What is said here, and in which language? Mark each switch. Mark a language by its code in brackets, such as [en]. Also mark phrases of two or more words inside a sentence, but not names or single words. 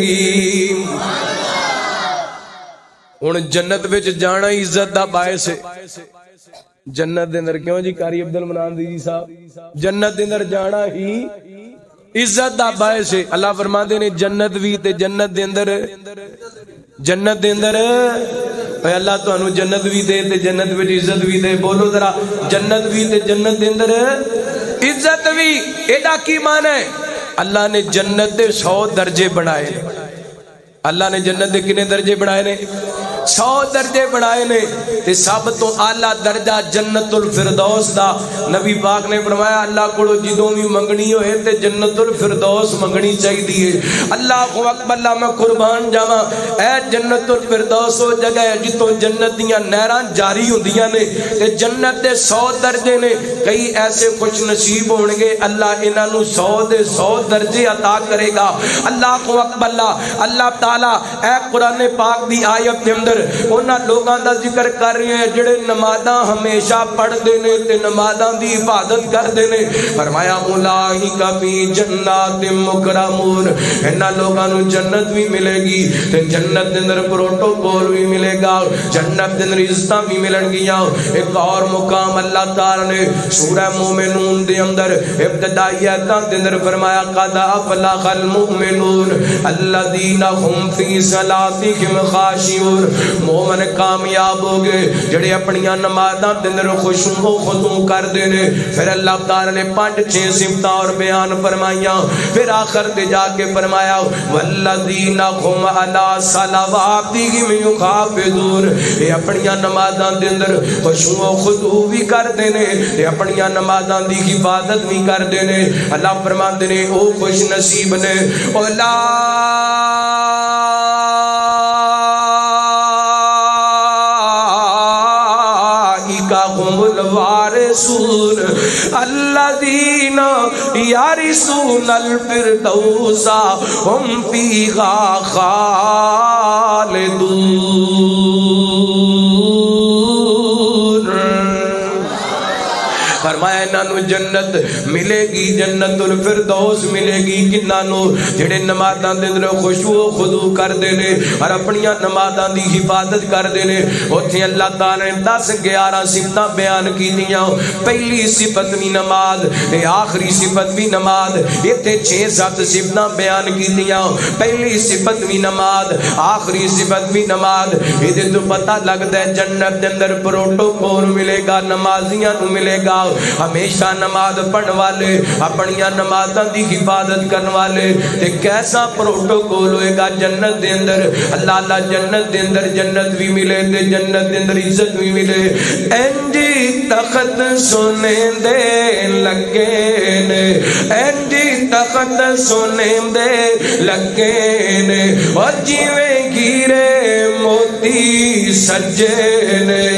[pa] عزت بھی ملے گی ہن جنت وچ جانا ہی عزت دا باعث ہے جنت دے اندر کیوں جی قاری عبد المنان دی جی صاحب جنت دے اندر جانا ہی عزت دا باعث ہے اللہ فرماندے نے جنت بھی تے جنت دے اندر اے اللہ تانوں جنت بھی دے تے جنت وچ عزت بھی دے بولو ذرا جنت بھی تے جنت دے اندر عزت بھی ایڈا کی معنی ہے اللہ نے جنت دے 100 درجے بنائے اللہ نے جنت دے کنے درجے بنائے نے 100 درجے بنائے نے تے سب تو اعلی درجہ جنت الفردوس دا نبی پاک نے فرمایا اللہ کو جدوں بھی منگنی ہوئے تے جنت الفردوس منگنی چاہیے [ar] اللہ اکبر [pa] اللہ میں قربان جاواں اے جنت الفردوس او جگہ ہے جتوں جنت دیاں نہراں جاری ہوندیاں نے تے جنت دے 100 درجے نے کئی ایسے خوش نصیب ہون گے اللہ انہاں نو 100 دے 100 درجے عطا کرے گا [ar] اللہ اکبر [pa] اللہ تعالی اے قرآن پاک دی آیت دے اندر انہاں لوگاں دا ذکر کر رہے ہیں جڑے نمازاں ہمیشہ پڑھ دے نے تے نمازاں دی حفاظت کر دے نے فرمایا [ar] اولئک فی جنات مکرمون [pa] انہاں لوگاں نو جنت بھی ملے گی تے جنت دے اندر پروٹوکول بھی ملے گا جنت دے اندر عزتاں بھی ملن گیاں ایک اور مقام اللہ تعالی نے سورہ مومنون دے اندر ابتدائی آیتاں دے اندر فرمایا [ar] قد افلح المؤمنون الذین هم فی صلاتہم خاشعون [pa] مومن کامیاب ہو گئے جڑے اپنیاں نمازاں دے اندر خشوع و خضوع کر دے نے پھر اللہ تعالی نے 5-6 صفتاں اور بیان فرمائیاں پھر آخر تے جا کے فرمایا [ar] والذین هم علی صلواتہم یحافظون [pa] یہ اپنیاں نمازاں دے اندر خشوع و خضوع بھی کر دے نے تے اپنیاں نمازاں دی حفاظت بھی کر دے نے اللہ فرماندے نے او خوش نصیب نے [ar] او لا الوارثون الذين يرثون الفردوس هم فيها خالدون [pa] فرمایا انہوں جنت ملے گی جنت الفردوس ملے گی کنانو جڑے نمازاں دے اندر خشوع و خضوع کر دے نے اور اپنیاں نمازاں دی حفاظت کر دے نے اوتھے اللہ تعالی نے 10-11 صفتاں بیان کیتیاں پہلی صفت بھی نماز تے آخری صفت بھی نماز ایتھے 6-7 صفتاں بیان کیتیاں پہلی صفت بھی نماز آخری صفت بھی نماز ایدے تو پتہ لگدا ہے جنت دے اندر پروٹوکول ملے گا نمازیاں نو ملے گا ہمیشہ نماز پڑھن والے اپنیاں نمازاں دی حفاظت کرن والے تے کیسا پروٹوکول ہوئے گا جنت دے اندر اللہ جنت دے اندر جنت بھی ملے تے جنت دے اندر عزت بھی ملے انجی تخت سونے دے لگے نے انجی تخت سونے دے لگے نے اور جیویں گیرے موتی سجے نے